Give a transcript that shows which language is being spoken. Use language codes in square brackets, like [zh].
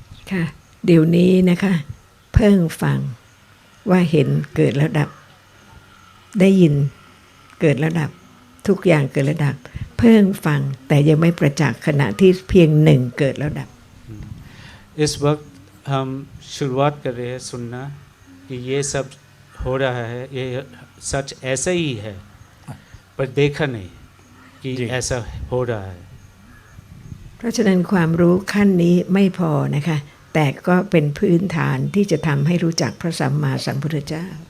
[th] ค่ะเดี๋ยวนี้นะคะเพิ่งฟังว่าเห็นเกิดแล้วดับได้ยินเกิดแล้วดับทุกอย่างเกิดแล้วดับเพิ่งฟังแต่ยังไม่ประจักษ์ขณะที่เพียงหนึ่งเกิดแล้วดับ [hi] इस वक्त हम शुरुआत कर रहे हैं सुनना कि ये सब हो रहा है ये सच ऐसा ही है पर देखा नहीं कि ऐसा हो रहा है. [th] เพราะฉะนั้นความรู้ขั้นนี้ไม่พอนะคะแต่ก็เป็นพื้นฐานที่จะทำให้รู้จักพระสัมมาสัมพุทธเจ้า